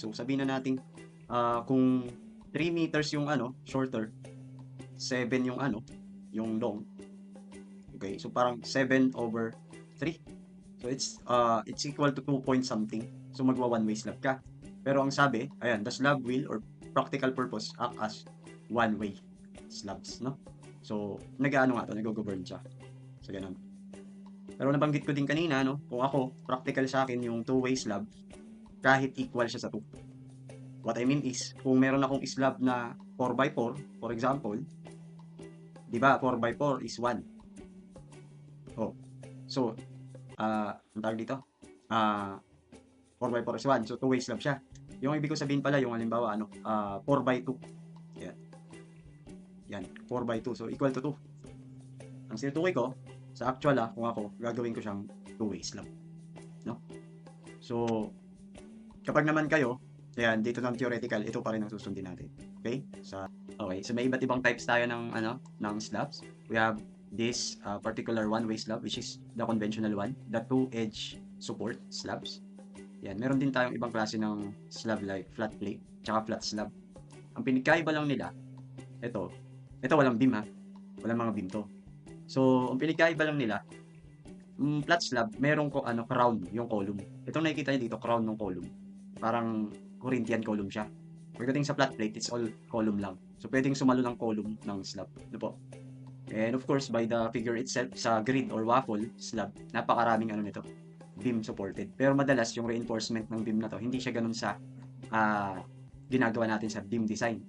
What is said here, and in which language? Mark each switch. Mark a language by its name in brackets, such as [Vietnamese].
[Filipino] So, sabihin na natin, kung 3 meters yung ano, shorter, 7 yung ano, yung long. Okay, so parang 7 over 3. [English] So it's equal to 2 point something. So magwa one way slab ka. [Filipino] Pero ang sabi, ayan, [English] the slab will or practical purpose act as one way slabs, no? [Filipino] So nag-aano nga to, nag-govern siya. So ganun. Pero nabanggit ko din kanina, no, kung ako, practical sa akin yung two way slab kahit equal siya sa 2. [English] What I mean is, [Filipino] kung meron akong slab na 4x4, [English] for example, di ba, 4x4 is 1. Oh. [Filipino] So, ang tawag dito? Ah, 4x4 is 1. So, two-way slab siya. Yung ibig ko sabihin pala, yung halimbawa, 4x2. Yan. Yan. 4x2. [English] So, equal to 2. [Filipino] Ang sinutukoy ko, sa actual kung ako, gagawin ko siyang two-way slab. No? So, kapag naman kayo, yan, dito ng theoretical, ito pa rin ang susundin natin. Okay? Okay, so may iba't ibang types tayo ng slabs. [English] We have this particular one-way slab, which is the conventional one, the two-edge support slabs. [Filipino] Yan, meron din tayong ibang klase ng slab like flat plate, tsaka flat slab. Ang pinagkaiba lang nila, ito walang beam ha, walang mga beam to. So, ang pinagkaiba lang nila, flat slab, merong crown yung column. Itong nakikita niyo dito, crown ng column. Parang Corinthian column siya. Pagdating sa flat plate, it's all column lang. So, pwedeng sumalo ng column ng slab. Ano po? [English] And of course, by the figure itself, sa grid or waffle slab, [Filipino] napakaraming nito, [English] beam supported. [Filipino] Pero madalas, yung reinforcement ng beam na to, hindi siya ganun sa ginagawa natin sa beam design.